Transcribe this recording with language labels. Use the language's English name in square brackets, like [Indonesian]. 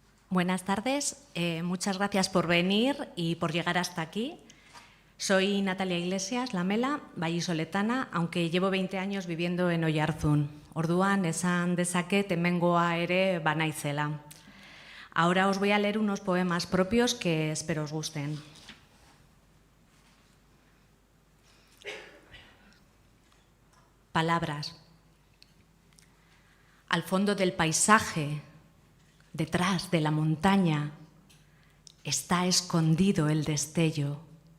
[Spanish] Buenas tardes, muchas gracias por venir y por llegar hasta aquí. Soy Natalia Iglesias Lamela, vallisoletana, aunque llevo 20 años viviendo en Oiartzun. [Basque] Orduan esan dezaket hemengoa ere banaizela. [Spanish] Ahora os voy a leer unos poemas propios que espero os gusten. Palabras. Al fondo del paisaje, detrás de la montaña, está escondido el destello.